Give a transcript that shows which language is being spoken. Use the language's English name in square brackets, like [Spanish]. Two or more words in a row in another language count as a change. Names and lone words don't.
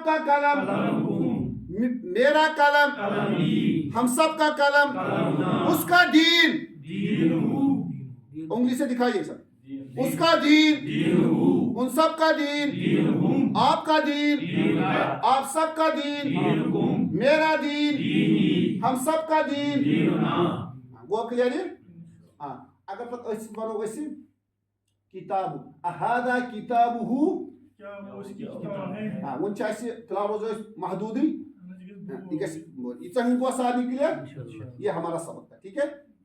[Urdu] کا قلم میرا قلم ہم سب کا قلم اس کا دین انگلی سے دکھائیے سر اس کا دین ان سب کا دین آپ کا دین آپ سب کا دین میرا دین ہم سب کا دین [Kashmiri] گوٚو کلیئر ہاں اگر پتہٕ أسۍ وَنو أسۍ کتاب اہادا کتابہ وۄنۍ چھِ اَسہِ فِلحال روزو أسۍ محدوٗدٕے یہِ گژھِ ییٖژاہ ہِن گوٚو سارنٕے کلیئر [Urdu] یہ ہمارا سبق تھا ٹھیک ہے